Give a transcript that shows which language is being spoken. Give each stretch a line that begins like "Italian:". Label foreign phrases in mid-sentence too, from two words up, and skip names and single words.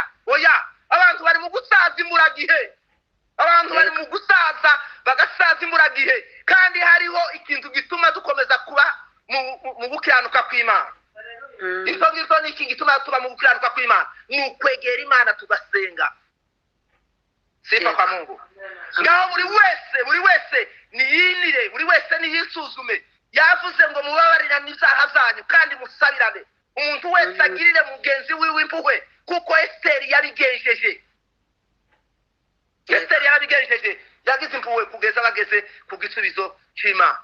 Kinyarwanda: Oya, abantu bari mu gusaza imburagihe, abantu bari mu gusaza bagasaza imburagihe, kandi hariho ikintu gituma dukomeza kuba mu gukiranuka kw'Imana. Izo ni iki gituma tuba mu gukiranuka kw'Imana, ni ukwegera Imana tugasenga.
Swahili: Sifa kwa Mungu.
Kinyarwanda: Ngaho buri wese niyinire, buri wese niyisuzume. Yavuze ngo mubabarirane ibyaha zanyu kandi musabirane. Umuntu wese agirire mugenzi wiwe impuhwe kuko Esteri yabigenjeje. Esteri yabigenjeje, yagize impuhwe kugeza bageze ku gisubizo cy'Imana.